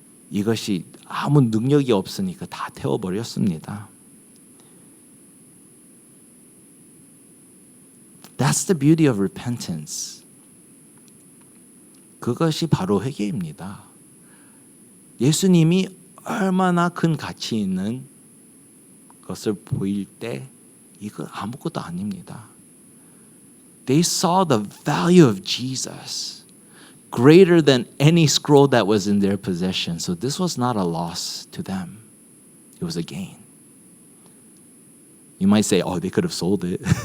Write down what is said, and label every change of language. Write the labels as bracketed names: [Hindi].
[Korean] 이것이 아무 능력이 없으니까 다 태워버렸습니다. [English] That's the beauty of repentance. [Korean] 그것이 바로 회개입니다. 예수님이 얼마나 큰 가치 있는 것을 보일 때 이거 아무것도 아닙니다. [English] They saw the value of Jesus greater than any scroll that was in their possession. So this was not a loss to them. It was a gain. You might say, oh, they could have sold it.